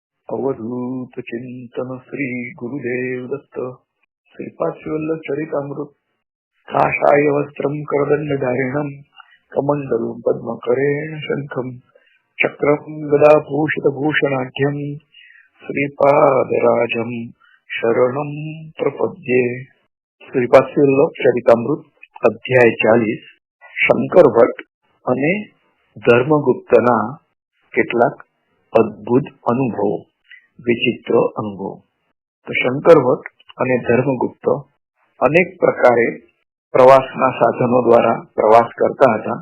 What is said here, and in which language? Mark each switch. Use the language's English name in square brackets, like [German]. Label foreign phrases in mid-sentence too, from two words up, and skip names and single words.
[Sanskrit] अवधूत चिंतन श्री गुरुदेव दत्त श्रीपाद चरितामृत काषाय वस्त्रम करदंडधारिणम कमंडलम पद्मकरेण शंखम चक्रम गदाभूषित भूषणाढ्यम श्रीपादराजम शरणम प्रपद्ये। [Gujarati] श्रीपाद चरितामृत अध्याय 40 શંકર ભટ્ટ અને ધર્મગુપ્તના કેટલાક અદ્ભુત અનુભવો, વિચિત્ર અનુભવો। તો શંકર ભટ્ટ અને ધર્મગુપ્ત અનેક પ્રકારે પ્રવાસના સાધનો દ્વારા પ્રવાસ કરતા હતા।